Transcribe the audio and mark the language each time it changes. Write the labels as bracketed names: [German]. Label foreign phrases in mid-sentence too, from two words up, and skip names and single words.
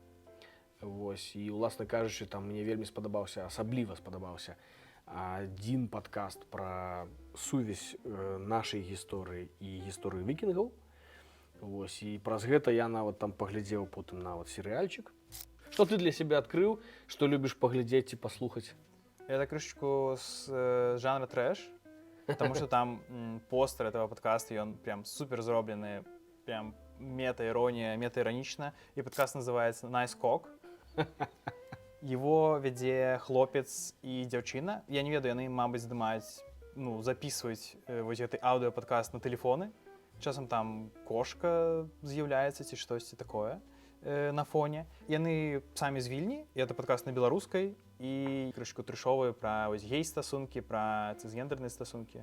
[Belarusian] Вось, і, уласна кажучы, там мне вельмі асабліва спадабаўся адзін падкаст пра сувязь нашай гісторыі і гісторыі вікінгаў. Вось, і праз гэта я нават там паглядзеў потым нават серыяльчык. Што ты для сябе адкрыў, што любіш паглядзець ці паслухаць? Я так крышечку з жанра трэш, [Russian] потому что там постер этого подкаста, и он прям супер зробленный, прям мета-ирония, мета-иронично. И подкаст называется «Nice Cock». [Belarusian] Его вядзе хлопец і дзяўчына. Я не ведаю, яны, мабыць, здымаюць, ну, записваюць вось гэты аўдыёпадкаст на тэлефоны. Часам там кошка з'яўляецца ці штосьці такое на фоне. Яны самі з Вільні, і гэта падкаст на беларускай, і крышку трэшовыя пра вось гей-стасункі, пра цысгендерныя стасункі.